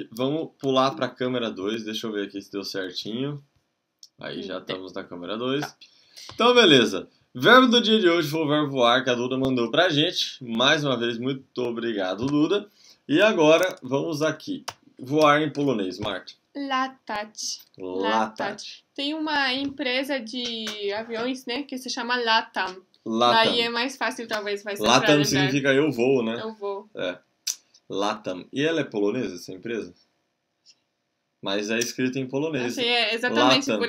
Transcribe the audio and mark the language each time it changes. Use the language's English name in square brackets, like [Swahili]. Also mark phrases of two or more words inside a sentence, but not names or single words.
[Portuguese] Vamos pular pra câmera 2. Deixa eu ver aqui se deu certinho. Aí já estamos na câmera 2. Tá. Então beleza. Verbo do dia de hoje foi o verbo voar que a Duda mandou pra gente. Mais uma vez, muito obrigado, Duda. E agora vamos aqui. Voar em polonês, Marta. Latać. Latać. Tem uma empresa de aviões, né, que se chama Latam. Latam. Daí é mais fácil, talvez, vai ser Latam significa eu vou, né? Eu vou. Latam. E ela é polonesa, essa empresa? Mas é escrita em polonês. Assim, exatamente, Latam.